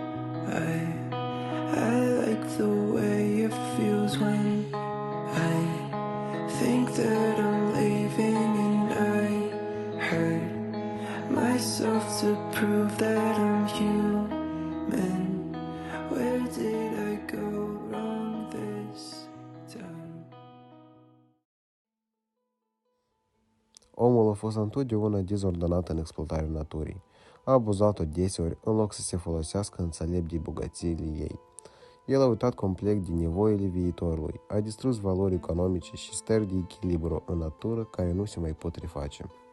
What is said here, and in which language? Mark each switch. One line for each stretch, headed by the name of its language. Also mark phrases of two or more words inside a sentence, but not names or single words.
English: I like the way it feels when I think that I'm leaving, and I hurt myself to prove that I'm human. Where did I go wrong this time?
Romanian: Omul a fost întotdeauna dezordonat în exploatarea naturii. A abuzat-o deseori în loc să se folosească înțelept de bogățiile ei. El a uitat complet de nevoile viitorului, a distrus valori economice și stări de echilibru în natură care nu se mai pot reface.